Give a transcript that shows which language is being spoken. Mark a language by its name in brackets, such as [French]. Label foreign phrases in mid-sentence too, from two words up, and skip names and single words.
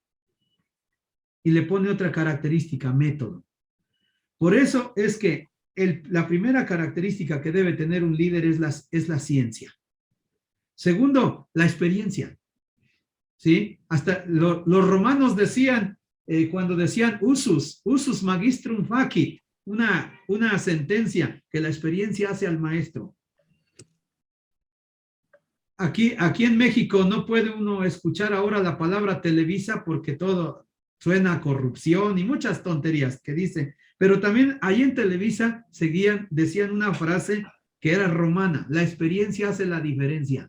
[Spanish] Y le pone otra característica, método. Por eso es que la primera característica que debe tener un líder es la ciencia. Segundo, la experiencia. ¿Sí? Hasta los romanos decían, cuando decían [Latin] usus magistrum facit, [Spanish] una sentencia que la experiencia hace al maestro. Aquí en México no puede uno escuchar ahora la palabra Televisa porque todo suena a corrupción y muchas tonterías que dice, pero también ahí en Televisa decían una frase que era romana, la experiencia hace la diferencia.